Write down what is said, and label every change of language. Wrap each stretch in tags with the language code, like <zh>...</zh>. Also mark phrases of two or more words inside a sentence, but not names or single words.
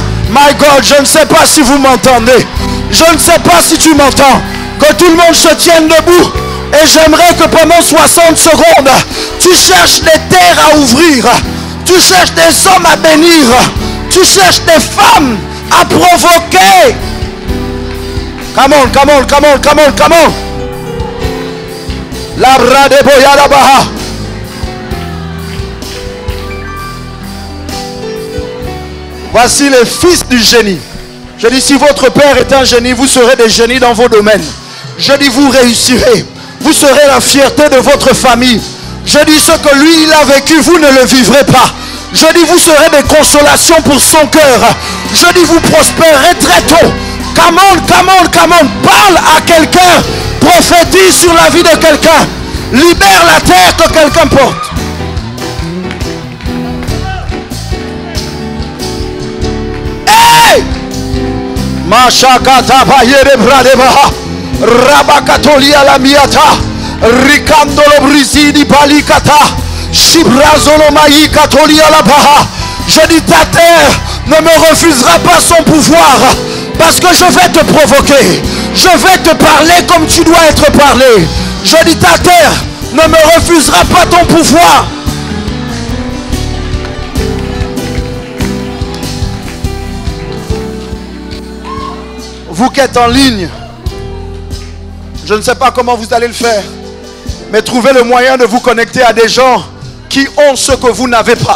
<en>My God,</en> <fr>je ne sais pas si vous m'entendez. Je ne sais pas si tu m'entends. Que tout le monde se tienne debout. Et j'aimerais que pendant 60 secondes, tu cherches des terres à ouvrir. Tu cherches des hommes à bénir. Tu cherches des femmes à provoquer.</fr> <en>Come on, come on, come on, come on, come on. Labra de Boyarabaha.</en> <fr>Voici les fils du génie. Je dis, si votre père est un génie, vous serez des génies dans vos domaines. Je dis, vous réussirez. Vous serez la fierté de votre famille. Je dis, ce que lui, il a vécu, vous ne le vivrez pas. Je dis, vous serez des consolations pour son cœur. Je dis, vous prospérerez très tôt.</fr> <en>Come on, come on, come on.</en> <fr>Parle à quelqu'un. Prophétise sur la vie de quelqu'un. Libère la terre que quelqu'un porte. Hey! Mashakata bayere bradebaha. Rabakatolia la miata. Ricandolo brisidi balikata. Shibrazolo maï katolia la baha. Je dis, ta terre ne me refusera pas son pouvoir. Parce que je vais te provoquer. Je vais te parler comme tu dois être parlé. Je dis, ta terre ne me refusera pas ton pouvoir. Vous qui êtes en ligne, je ne sais pas comment vous allez le faire, mais trouvez le moyen de vous connecter à des gens qui ont ce que vous n'avez pas.</fr>